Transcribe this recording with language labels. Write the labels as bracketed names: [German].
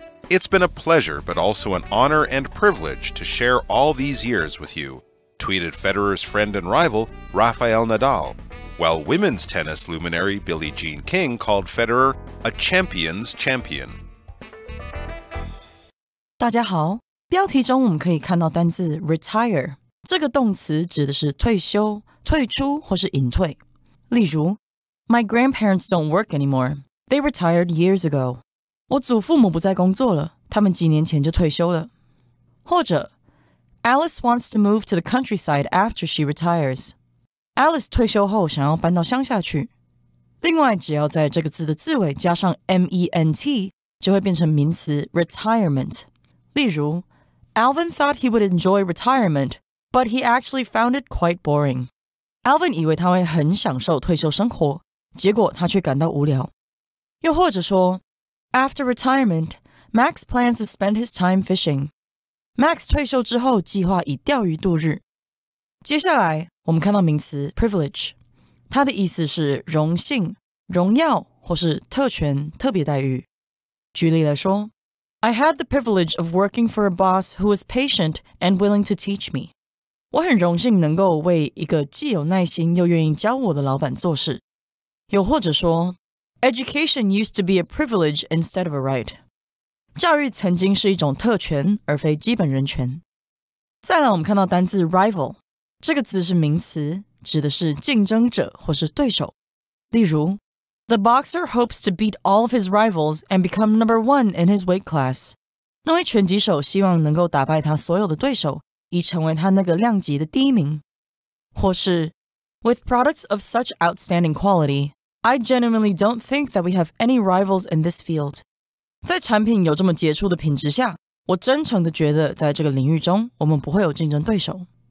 [English] "It's been a pleasure, but also an honor and privilege to share all these years with you," tweeted Federer's friend and rival, Rafael Nadal, while women's tennis luminary Billie Jean King called Federer a champion's champion. [Chinese] 大家好，标题中我们可以看到单字 retire， 这个动词指的是退休、退出或是隐退。例如 [English] My grandparents don't work anymore. They retired years ago. [Chinese] 我祖父母不再工作了，他们几年前就退休了。或者 [English] Alice wants to move to the countryside after she retires. [Chinese] Alice 退休后想要搬到乡下去。另外，只要在这个字的字尾加上 ment， 就会变成名词 retirement。例如 [English] Alvin thought he would enjoy retirement, but he actually found it quite boring. [Chinese] Alvin 以为他会很享受退休生活，结果他却感到无聊。又或者说 [English] After retirement, Max plans to spend his time fishing. [Chinese] Max 退休之后计划以钓鱼度日。接下来我们看到名词 privilege， 它的意思是荣幸、荣耀或是特权、特别待遇。举例来说 [English] I had the privilege of working for a boss who was patient and willing to teach me. [Chinese] 我很荣幸能够为一个既有耐心又愿意教我的老板做事。又或者说 [English] Education used to be a privilege instead of a right. [Chinese] 教育曾经是一种特权而非基本人权。再来我们看到单字 rival，这个字是名词，指的是竞争者或是对手。例如 [English] The boxer hopes to beat all of his rivals and become number one in his weight class. [Chinese] 那位拳击手希望能够打败他所有的对手，以成为他那个量级的第一名。或是 [English] With products of such outstanding quality, I genuinely don't think that we have any rivals in this field. [Chinese] 在产品有这么杰出的品质下，我真诚地觉得在这个领域中，我们不会有竞争对手。